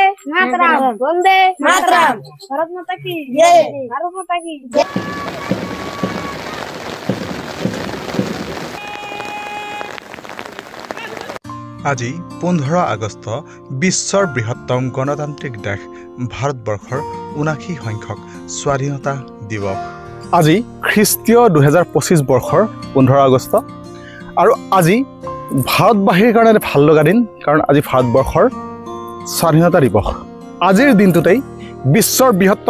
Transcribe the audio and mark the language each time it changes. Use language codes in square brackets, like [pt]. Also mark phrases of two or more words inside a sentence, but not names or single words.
[hi] मातरम वंदे मातरम भारत माता की जय भारत माता की जय [as] আজি 15 আগষ্ট বিশ্বৰ বৃহত্তম গণতান্ত্ৰিক দেশ ভাৰতবৰ্ষৰ 79 সংখ্যক স্বাধীনতা দিৱস আজি খ্ৰীষ্টীয় 2025 বৰ্ষৰ 15 আগষ্ট আৰু আজি ভাৰতবাসীৰ কাৰণে ভাল লগা দিন কাৰণ আজি ভাৰতবৰ্ষৰ স্বাধীনতা দিৱস আজিৰ দিনটোতেই বিশ্বৰ বৃহত্তম